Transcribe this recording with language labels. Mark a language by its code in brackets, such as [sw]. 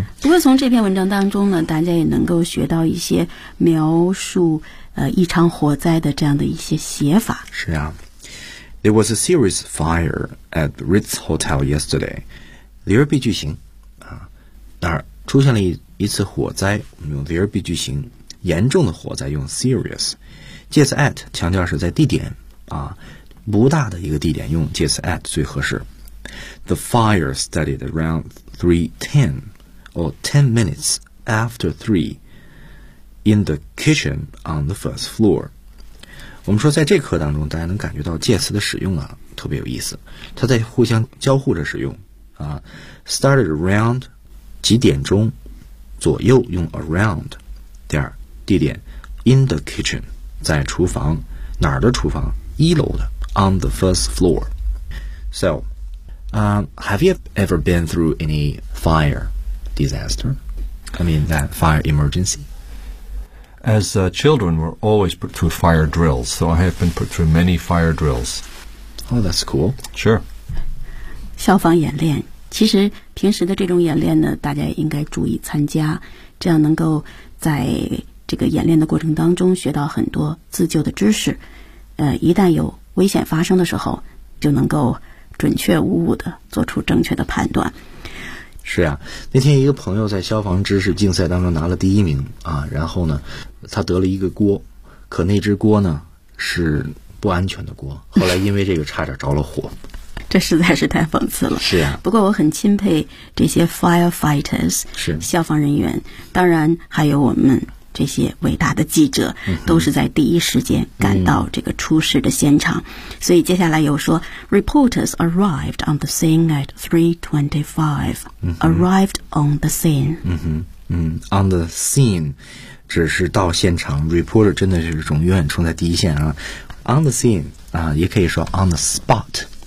[zh] 不过从这篇文章当中呢，大家也能够学到一些描述一场火灾的这样的一些写法。是啊。 [en] There was a serious fire at Ritz Hotel yesterday. [zh] There 必句型啊，那儿出现了一次火灾，我们用 there 必句型，严重的火灾用 serious， 介词 at 强调是在地点啊，不大的一个地点用介词 at 最合适。 [en] The fire started around 3:10 or 10 minutes after 3 in the kitchen on the first floor. [zh] 我们说在这课当中大家能感觉到介词的使用啊特别有意思，它在互相交互着使用啊。 started around 几点钟左右用 around， 第二地点 [en] in the kitchen [zh] 在厨房，哪儿的厨房，一楼的 [en] on the first floor。 So、have you ever been through any fire disaster? I mean that fire emergency As children, we're always put through fire drills, so I have been put through many fire drills. Oh, that's cool. Sure. [zh] 消防演练，其实平时的这种演练呢，大家应该注意参加，这样能够在这个演练的过程当中学到很多自救的知识。一旦有危险发生的时候，就能够准确无误地做出正确的判断。是啊，那天一个朋友在消防知识竞赛当中拿了第一名啊，然后呢他得了一个锅，可那只锅呢是不安全的锅，后来因为这个差点着了火。这实在是太讽刺了。是啊，不过我很钦佩这些 firefighters，是消防人员，当然还有我们这些伟大的记者，都是在第一时间赶到这个出事的现场。所以接下来又说 [en] reporters arrived on the scene at 3:25 arrived on the scene。 [zh] on the scene 只是到现场， reporter 真的是永远冲在第一线啊。 on the scene 啊，也可以说 on the spot。